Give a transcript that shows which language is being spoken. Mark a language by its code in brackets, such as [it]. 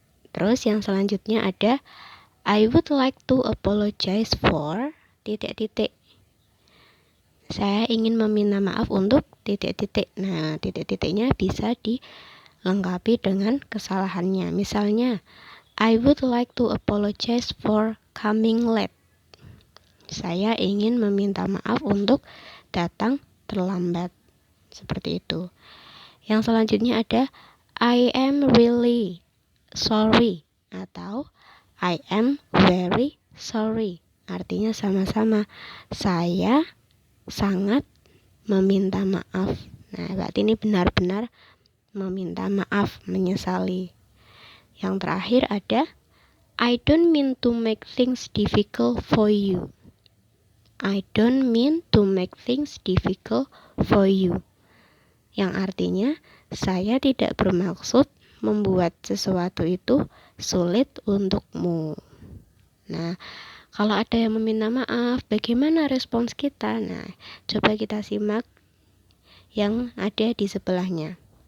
[id] Terus yang selanjutnya ada [en] I would like to apologize for ... [id] Saya ingin meminta maaf untuk ... Nah, titik-titiknya bisa dilengkapi dengan kesalahannya. Misalnya, [en] I would like to apologize for coming late. [id] Saya ingin meminta maaf untuk datang terlambat. Seperti itu. Yang selanjutnya ada [en] I am really sorry [id] atau [en] I am very sorry. [id] Artinya sama-sama. Saya sangat meminta maaf. Nah, berarti ini benar-benar meminta maaf, menyesali. Yang terakhir ada [en] I don't mean to make things difficult for you. I don't mean to make things difficult for you. [id] Yang artinya saya tidak bermaksud membuat sesuatu itu sulit untukmu. Nah, Kalau ada yang meminta maaf, bagaimana respons kita? Nah, coba kita simak yang ada di sebelahnya.